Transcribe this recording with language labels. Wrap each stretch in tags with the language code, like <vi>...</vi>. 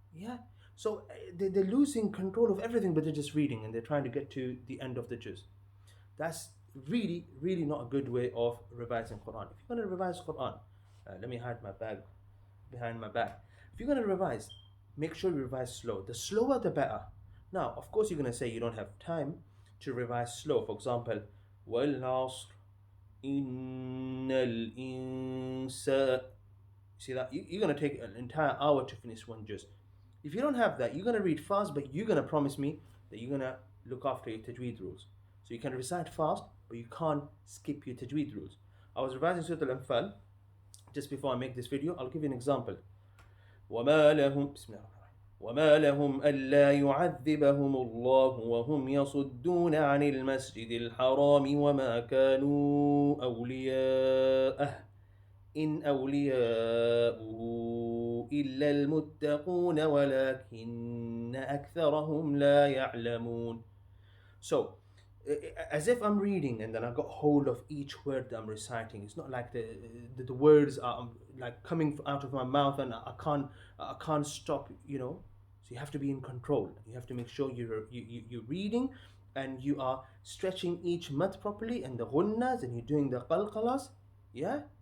<en>Yeah, so they're losing control of everything, but they're just reading and they're trying to get to the end of the juz. That's really, really not a good way of revising Quran. If you're going to revise Quran, let me hide my bag behind my back. If you're going to revise, make sure you revise slow. The slower, the better. Now, of course, you're going to say you don't have time to revise slow.</en> <ar>For example, وَالْعَصْرِ إِنَّ الْإِنسَانَ.</ar> <en>See that? You're going to take an entire hour to finish one juz. If you don't have that, you're going to read fast, but you're going to promise me that you're going to look after your tajweed rules. So you can recite fast, but you can't skip your tajweed rules. I was revising Surah Al-Anfal just before I make this video. I'll give you an example.</en> <ar>وَمَا لَهُمْ بسم الله وما لهم ألا يعذبهم الله وهم يصدون عن المسجد الحرام وما كانوا أولياءه إن أولياؤه إلا المتقون ولكن أكثرهم لا يعلمون.</ar> <en>So, as if I'm reading and then I got hold of each word that I'm reciting. It's not like the words are like coming out of my mouth and I can't stop. So you have to be in control. You have to make sure you're reading and you are stretching each mad properly and the ghunnas and you're doing the qalqalas. Yeah.</en>